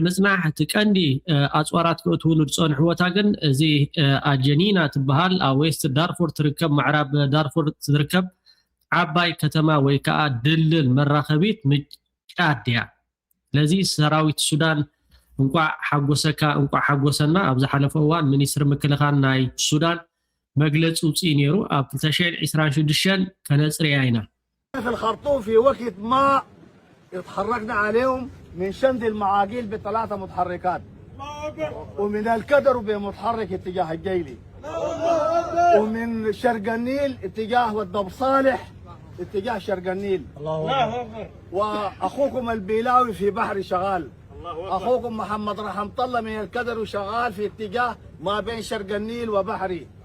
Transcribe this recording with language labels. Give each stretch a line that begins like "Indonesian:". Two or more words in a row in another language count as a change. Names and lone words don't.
Tigrinya: ምፅናሕ እቲ ቀንዲ ኣፅዋራት ክእትውሉ ዝፀንሕዎታ ግን እዚ ኣጀኒና ትበሃል ኣብ ዌስት ዳርፉር ትርከብ ምዕራብ ዳርፉር ትርከብ ዓባይ ከተማ ወይ ከዓ ድልል መራኸቢት ጫድ እያ ስለዚ ሰራዊት ሱዳን እንኳዕ ሓጎሰካ እንኳዕ ሓጎሰና ኣብ ዝሓለፈ እዋን ሚኒስትር ምክልኻል ናይ ሱዳን መግለፂ ውፅኢ ነይሩ ኣብ 2026 ከነፅርያ ኢና
Arabic: في الخرطوم في وقت ما اتحركنا عليهم من شند المعاقيل ب3 متحركات ومن الكدر بمتحرك اتجاه الجيلي ومن شرق النيل اتجاه والضب صالح اتجاه شرق النيل واخوكم البيلاوي في بحر شغال اخوكم محمد رحمة الله من الكدر وشغال في اتجاه ما بين شرق النيل وبحري